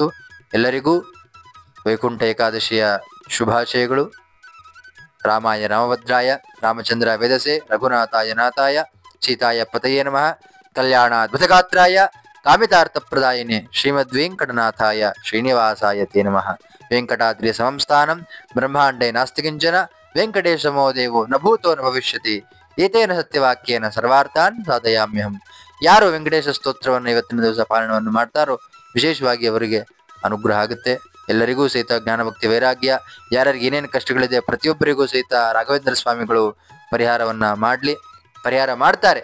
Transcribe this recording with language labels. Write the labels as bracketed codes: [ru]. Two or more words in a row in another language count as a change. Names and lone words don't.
[kn] ಎಲ್ಲರಿಗೂ ವೈಕುಂಠ ಏಕಾದಶಿಯ ಶುಭಾಶಯಗಳು. [sa] ರಾಮಾಯ ರಾಮಭದ್ರಾಯ ರಾಮಚಂದ್ರ ವೇದಸೆ ರಘುನಾಥಾಯ ನಾಥಾಯ ಸೀತಾಯ ಪತಯೇ ನಮಃ. ಕಲ್ಯಾಣಾದ್ಭುತಗಾತ್ರಾಯ ಕಾಮಿತಾರ್ಥಪ್ರದಾಯಿನೇ ಶ್ರೀಮದ್ ವೆಂಕಟನಾಥಾಯ ಶ್ರೀನಿವಾಸಾಯ ತೇ ನಮಃ. ವೆಂಕಟಾದ್ರಿ ಸಮಂ ಸ್ಥಾನಂ ಬ್ರಹ್ಮಾಂಡೇ ನಾಸ್ತಿ ಕಿಂಚನ ವೆಂಕಟೇಶಮೋ ದೇವೋ ನ ಭೂತೋ ನ ಭವಿಷ್ಯತಿ ಏತೇನ ಸತ್ಯವಾಕ್ಯೇನ ಸರ್ವಾರ್ಥಾನ್ ಸಾಧಯಾಮ್ಯಹಂ. [kn] ಯಾರು ವೆಂಕಟೇಶ ಸ್ತೋತ್ರವನ್ನು ಇವತ್ತಿನ ದಿವಸ ಪಾಲನವನ್ನು ಮಾಡ್ತಾರೋ ವಿಶೇಷವಾಗಿ ಅವರಿಗೆ ಅನುಗ್ರಹ ಆಗುತ್ತೆ. ಎಲ್ಲರಿಗೂ ಸಹಿತ ಜ್ಞಾನಭಕ್ತಿ ವೈರಾಗ್ಯ, ಯಾರ್ಯಾರಿಗೆ ಏನೇನು ಕಷ್ಟಗಳಿದೆ ಪ್ರತಿಯೊಬ್ಬರಿಗೂ ಸಹಿತ ರಾಘವೇಂದ್ರ ಸ್ವಾಮಿಗಳು ಪರಿಹಾರ ಮಾಡ್ತಾರೆ.